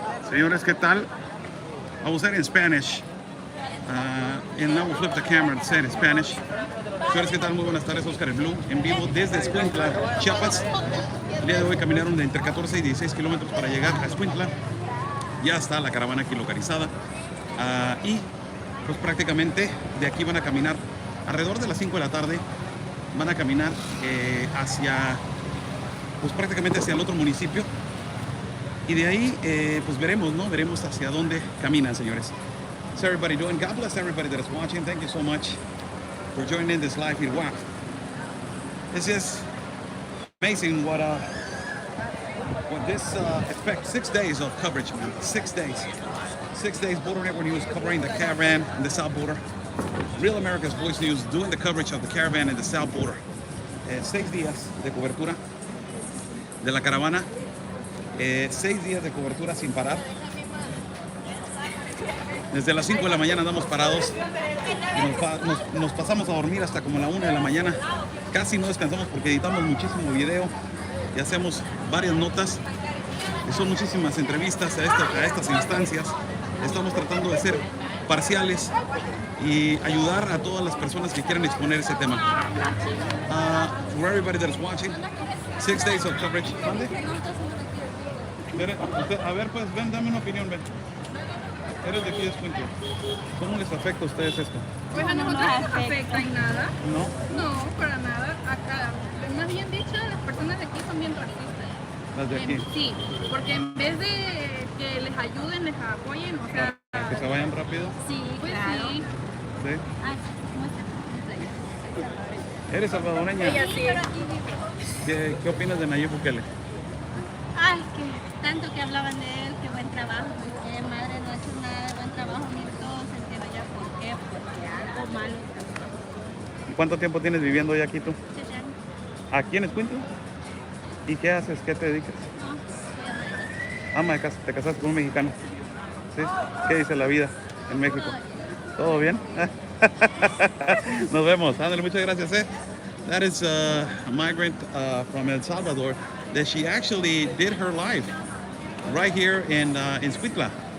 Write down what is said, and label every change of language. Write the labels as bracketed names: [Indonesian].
[English] Señores, ¿qué tal? I will say it in Spanish. And now we'll flip the camera and say it in Spanish. [Spanish] Señores, ¿qué tal? Muy buenas tardes, Oscar el Blue, en vivo desde Escuintla, Chiapas. El día de hoy caminaron de entre 14 y 16 kilómetros para llegar a Escuintla. Ya está la caravana aquí localizada. Y pues prácticamente de aquí van a caminar alrededor de las 5 de la tarde. Van a caminar hacia, pues prácticamente hacia el otro municipio. Y de ahí, pues veremos, ¿no? Veremos hacia dónde caminan, señores. [English] How's everybody doing? God bless everybody that is watching. Thank you so much for joining this live feed. Wow. This is amazing what this expect 6 days of coverage, man. 6 days. 6 days Border Network News covering the caravan in the South Border. Real America's Voice News doing the coverage of the caravan in the South Border. [Spanish] 6 días de cobertura de la caravana. 6 días de cobertura sin parar. Desde las 5 de la mañana andamos parados. Nos pasamos a dormir hasta como la 1 de la mañana. Casi no descansamos porque editamos muchísimo video y hacemos varias notas. Y son muchísimas entrevistas a estas instancias. Estamos tratando de ser parciales y ayudar a todas las personas que quieran exponer ese tema. [English] For everybody that is watching, 6 days of coverage. [Spanish] ¿Dónde? A ver, pues, ven, dame una opinión, ven. Eres de aquí de Escuintla. ¿Cómo les afecta a ustedes esto? Pues a nosotros no nos afecta en nada. ¿No? No, para nada. Acá, más bien dicho, las personas de aquí son bien racistas. ¿Las de aquí? Sí, porque en vez de que les ayuden, les apoyen, o sea... ¿Que se vayan rápido? Sí, pues Claro. sí. ¿Sí? Ay, ¿cómo está? ¿Eres salvadoreña? Ella sí. ¿Qué opinas de Nayib Bukele? Ay, que tanto que hablaban de él, que buen trabajo, que madre no ha hecho nada de buen trabajo, ni todos se entiende ya por qué, porque algo malo. ¿Y cuánto tiempo tienes viviendo ya aquí tú? 7 años. ¿Aquí en Escuintla? ¿Y qué haces? ¿Qué te dedicas? No, voy a morir. Ama de casa, te casaste con un mexicano. ¿Sí? ¿Qué dice la vida en México? ¿Todo bien? Nos vemos. Ándale, muchas gracias. [English] That is a migrant from El Salvador that she actually did her life right here in Escuintla.